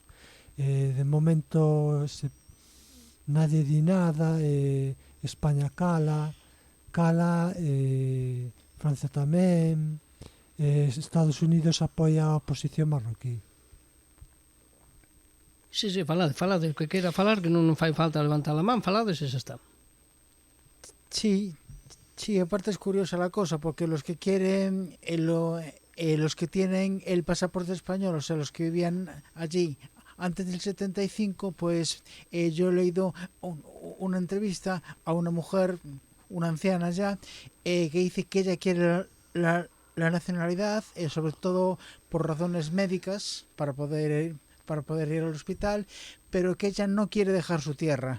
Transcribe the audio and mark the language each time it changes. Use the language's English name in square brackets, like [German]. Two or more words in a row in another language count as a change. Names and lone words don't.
[Galician] De momento nadie di nada, España cala, Francia tamén, Estados Unidos apoia a oposición marroquí. Sí, falade, que queira falar, que non fai falta levantar a man, falades e xa está. [Spanish] Sí, aparte es curiosa la cosa, porque los que quieren, los que tienen el pasaporte español, o sea, los que vivían allí antes del 75, pues yo he leído una entrevista a una mujer, una anciana ya, que dice que ella quiere la nacionalidad, sobre todo por razones médicas, para poder ir al hospital, pero que ella no quiere dejar su tierra.